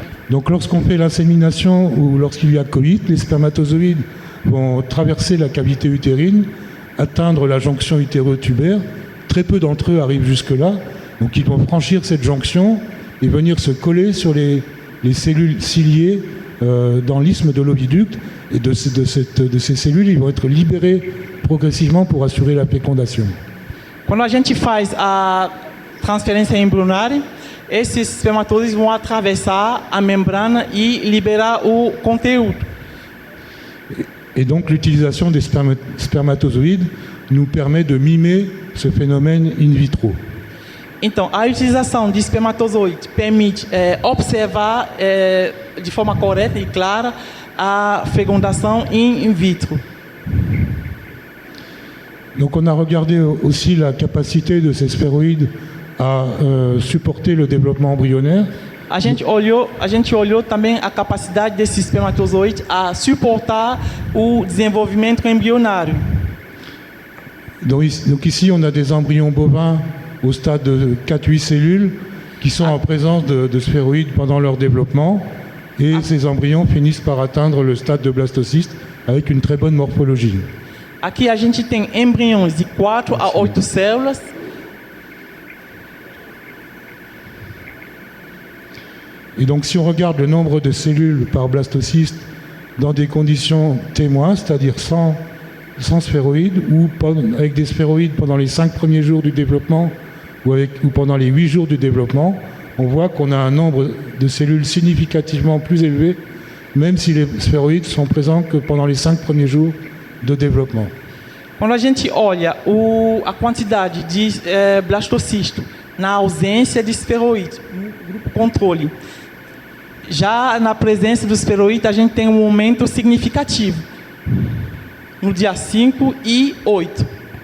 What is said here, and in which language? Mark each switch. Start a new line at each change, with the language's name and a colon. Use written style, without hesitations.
French: Donc lorsqu'on fait l'insémination ou lorsqu'il y a coït, les spermatozoïdes vont traverser la cavité utérine, atteindre la jonction utérotubaire. Très peu d'entre eux arrivent jusque-là. Donc ils vont franchir cette jonction et venir se coller sur les cellules ciliées dans l'isthme de l'oviduc. Et de ces cellules, ils vont être libérés progressivement pour assurer la fécondation.
Portuguese: Quando a gente faz a transferência embrionária, esses espermatozoides vão atravessar a membrana e liberar o conteúdo.
French: Et donc l'utilisation des spermatozoïdes nous permet de mimer ce phénomène in vitro.
Portuguese: Então, a utilização de espermatozoides permite observar de forma correta e clara a fecundação in vitro.
French: Donc on a regardé aussi la capacité de ces sphéroïdes à supporter le développement embryonnaire.
Portuguese: A gente olhou também a capacidade desses espermatozoides a suportar o desenvolvimento embrionário.
French: Donc ici, on a des embryons bovins au stade de 4-8 cellules qui sont en présence de sphéroïdes pendant leur développement. Et ces embryons finissent par atteindre le stade de blastocyste avec une très bonne morphologie.
Portuguese: Aqui a gente tem embriões de 4 a 8 células.
French: Et donc si on regarde le nombre de cellules par blastocyste dans des conditions témoins, c'est-à-dire sans sphéroïdes ou avec des sphéroïdes pendant les 5 premiers jours du développement ou pendant les 8 jours du développement, on voit qu'on a un nombre de cellules significativement plus élevé, même si les sphéroïdes sont présents que pendant les 5 premiers jours de développement.
Portuguese: Quando a gente olha a quantidade de blastocisto na ausência de esferoide, no grupo controle, já na presença do esferoide, a gente tem um aumento significativo no dia 5 e 8.